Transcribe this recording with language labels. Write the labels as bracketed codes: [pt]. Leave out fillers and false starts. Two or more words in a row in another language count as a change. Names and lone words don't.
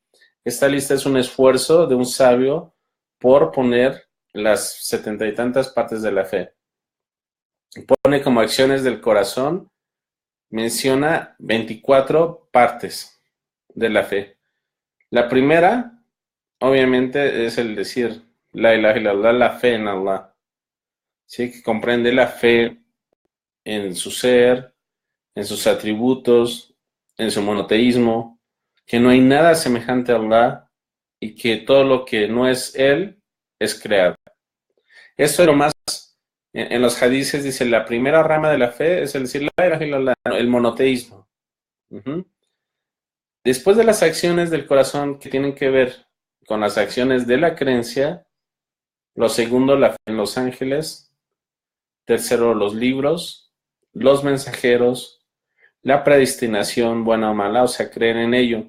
[es] Esta lista es un esfuerzo de un sabio por poner las 70 y tantas partes de la fe. Pone como acciones del corazón, menciona 24 partes de la fe. La primera, obviamente, es el decir [ar] لا إله إلا الله, [es] la fe en Allah. ¿Sí? Que comprende la fe en su ser, en sus atributos, en su monoteísmo, que no hay nada semejante a Allah y que todo lo que no es Él es creado. Esto es lo más, en los hadices dice, la primera rama de la fe es el decir [ar] لا إله إلا الله, [es] el monoteísmo. Después de las acciones del corazón que tienen que ver con las acciones de la creencia, lo segundo, la fe en los ángeles, tercero, los libros, los mensajeros, la predestinación, buena o mala, o sea, creer en ello.